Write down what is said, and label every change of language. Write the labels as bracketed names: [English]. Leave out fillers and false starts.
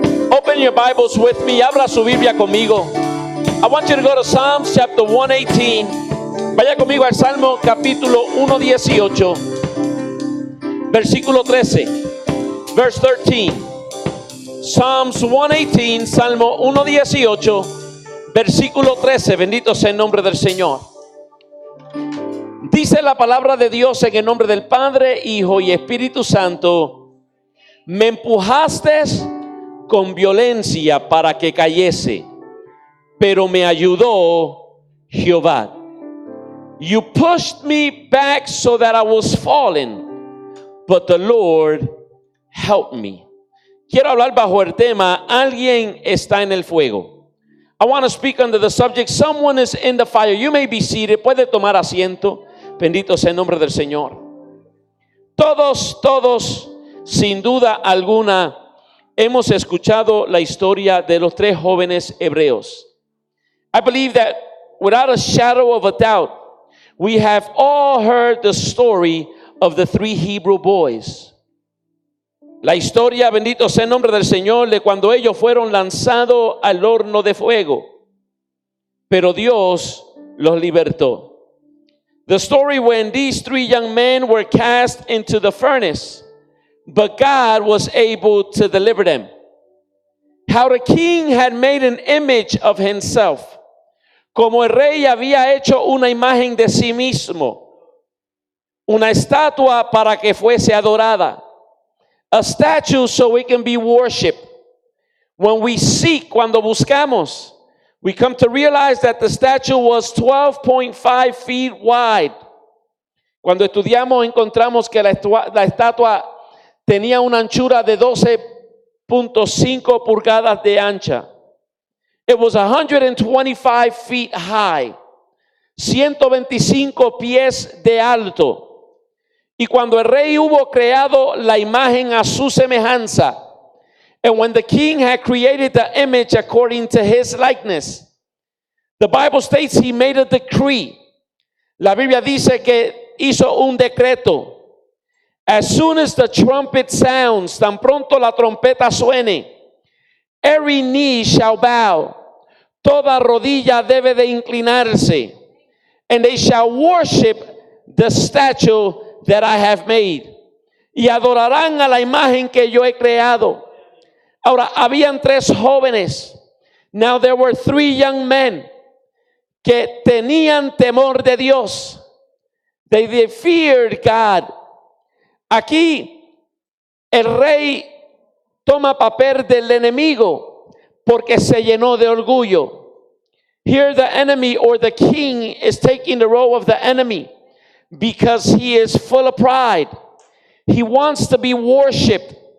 [English] Open your Bibles with me. [Spanish] Abra su Biblia conmigo. [English] I want you to go to Psalms chapter 118. [Spanish] Vaya conmigo al Salmo capítulo 118, versículo 13. [English] verse 13. [Spanish] Psalms 118, Salmo 118, versículo 13. Bendito sea el nombre del Señor. Dice la palabra de Dios en el nombre del Padre, Hijo y Espíritu Santo: me empujaste con violencia para que cayese, pero me ayudó Jehová. [English] You pushed me back so that I was fallen, but the Lord helped me. [Spanish] Quiero hablar bajo el tema: alguien está en el fuego. [English] I want to speak under the subject: someone is in the fire. You may be seated. [Spanish] Puede tomar asiento. Bendito sea el nombre del Señor. Todos, sin duda alguna, hemos escuchado la historia de los tres jóvenes hebreos. [English] I believe that without a shadow of a doubt, we have all heard the story of the three Hebrew boys. [Spanish] La historia, bendito sea el nombre del Señor, de cuando ellos fueron lanzados al horno de fuego, pero Dios los libertó. [English] The story when these three young men were cast into the furnace, but God was able to deliver them. How the king had made an image of himself. [Spanish] Como el rey había hecho una imagen de sí mismo, una estatua para que fuese adorada. [English] A statue so it can be worshipped. When we seek, [Spanish] cuando buscamos, [English] we come to realize that the statue was 12.5 feet wide. [Spanish] Cuando estudiamos, encontramos que la estatua tenía una anchura de 12.5 pulgadas de ancha. [English] It was 125 feet high, [Spanish] 125 pies de alto. Y cuando el rey hubo creado la imagen a su semejanza, [English] and when the king had created the image according to his likeness, the Bible states he made a decree. [Spanish] La Biblia dice que hizo un decreto. [English] As soon as the trumpet sounds, [Spanish] tan pronto la trompeta suene, [English] every knee shall bow, [Spanish] toda rodilla debe de inclinarse, [English] and they shall worship the statue that I have made. [Spanish] Y adorarán a la imagen que yo he creado. Ahora, habían tres jóvenes. [English] Now there were three young men [Spanish] que tenían temor de Dios. [English] They feared God. [Spanish] Aquí el rey toma papel del enemigo porque se llenó de orgullo. [English] Here the enemy, or the king, is taking the role of the enemy because he is full of pride. He wants to be worshipped.